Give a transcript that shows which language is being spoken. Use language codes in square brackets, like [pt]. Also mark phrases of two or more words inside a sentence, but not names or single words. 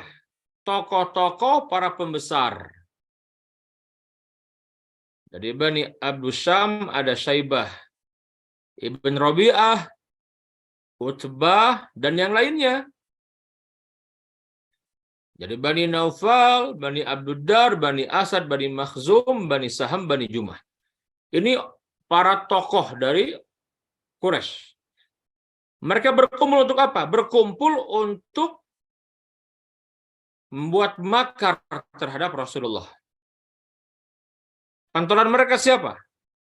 [id] Tokoh-tokoh para pembesar. Dari Bani Abdus Syam ada Syaibah, Ibn Rabi'ah, Utbah, dan yang lainnya. Jadi Bani Naufal, Bani Abduddar, Bani Asad, Bani Makhzum, Bani Saham, Bani Jumah. Ini para tokoh dari Quraisy. Mereka berkumpul untuk apa? Berkumpul untuk membuat makar terhadap Rasulullah. Pantulan mereka siapa?